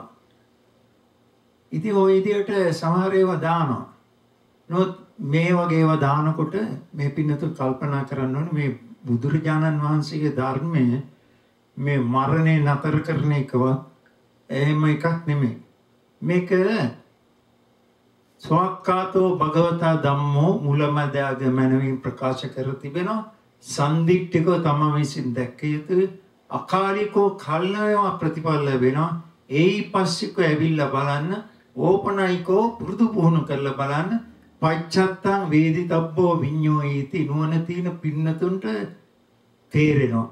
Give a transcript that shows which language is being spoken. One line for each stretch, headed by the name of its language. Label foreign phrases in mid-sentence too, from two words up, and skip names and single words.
Sinhala: ඉතින් ওই විදියට සමහර ඒවා දානවා. නමුත් මේ වගේ ඒවා දානකොට මේ පින්නතු කල්පනා කරන්න ඕනේ මේ බුදුරජාණන් වහන්සේගේ ධර්මය මේ මරණය නතර කරන එකවත් එහෙම එකක් නෙමෙයි. මේක
Pali: ස්වක්කාතෝ භගවතා ධම්මෝ
Sinhala: මුලමදාග මනමින් ප්‍රකාශ කර තිබෙනවා. සන්දිට්ඨිකව තම විසින් දැක්ක යුතු අකාලිකෝ කල්නයව ප්‍රතිඵල ලැබෙනවා. ඒයි පස්සිකෝ ඇවිල්ලා බලන්න, ඕපනයිකෝ පුරුදු පුහුණු කරලා බලන්න.
Pali: පච්චත්තං වේදිතබ්බෝ විඤ්ඤෝයිති
Sinhala: නුවණ තියෙන පින්නතුන්ට තේරෙනවා.